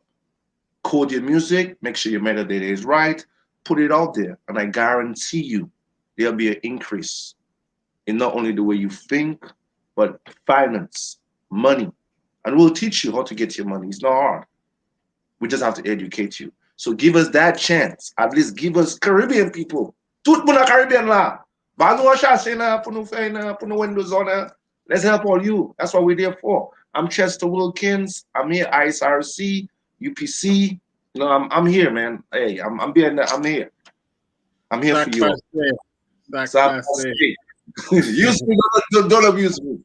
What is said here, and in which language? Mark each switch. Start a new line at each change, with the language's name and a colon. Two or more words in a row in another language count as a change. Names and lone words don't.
English: Code your music, make sure your metadata is right, put it out there, and I guarantee you there'll be an increase in not only the way you think, but finance, money. And we'll teach you how to get your money. It's not hard. We just have to educate you. So give us that chance. At least give us Caribbean people.
Saint Lucian Creole French: Tout moun Caribbean la. Windows on.
English: Let's help all you. That's what we're there for. I'm Chester Wilkins. I'm here, ISRC, UPC. You know, I'm here, man. Hey, I'm here. I'm here for you. Use me, don't abuse me.